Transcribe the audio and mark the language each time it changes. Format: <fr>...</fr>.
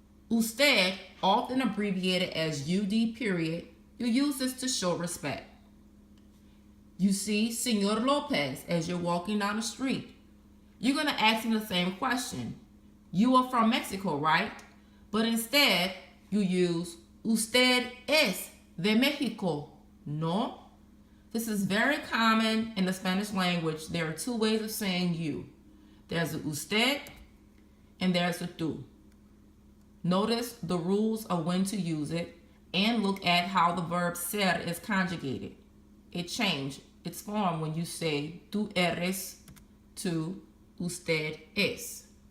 <en>Usted, often abbreviated as UD period, you use this to show respect. You see Señor Lopez as you're walking down the street. You're going to ask him the same question. You are from Mexico, right? But instead, you use</en> <es>usted es de Mexico, ¿no?</es> <en>This is very common in the Spanish language. There are two ways of saying you. There's the usted and there's the tú. Notice the rules of when to use it and look at how the verb ser is conjugated. It changed its form when you say tú eres to usted es.</en>